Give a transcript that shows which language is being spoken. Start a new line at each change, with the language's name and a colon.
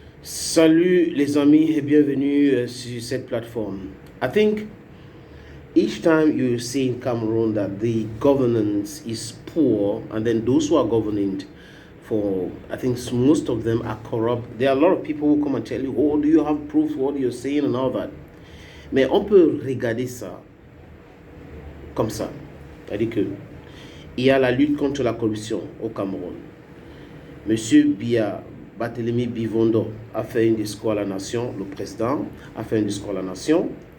French: Salut les amis et bienvenue sur cette plateforme.
English: I think each time you see in Cameroon that the governance is poor and then those who are governing for, I think most of them are corrupt. There are a lot of people who come and tell you, oh, do you have proof what you're saying and all that.
French: Mais on peut regarder ça comme ça. C'est-à-dire que il y a la lutte contre la corruption au Cameroun. Monsieur Biya Barthélemy Bivondo a fait un discours à la nation, le président a fait un discours à la nation.